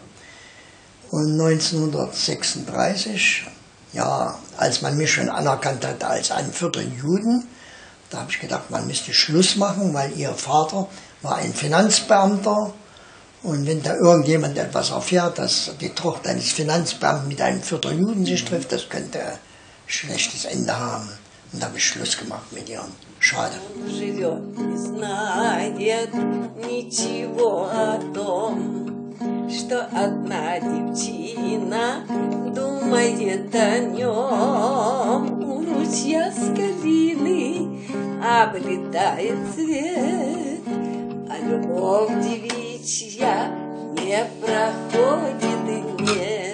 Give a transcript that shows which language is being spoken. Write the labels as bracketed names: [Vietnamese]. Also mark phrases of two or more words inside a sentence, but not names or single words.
[German] Und 1936, ja, als man mich schon anerkannt hat als einen Vierteljuden, da habe ich gedacht, man müsste Schluss machen, weil ihr Vater war ein Finanzbeamter. Und wenn da irgendjemand etwas erfährt, dass die Tochter eines Finanzbeamten mit einem Vierteljuden sich trifft, das könnte ein schlechtes Ende haben. Und da habe ich Schluss gemacht mit ihr. Schade. [Russian] Что одна девчина думает о нем. У ручья с калины облетает цвет, а любовь девичья не проходит дней.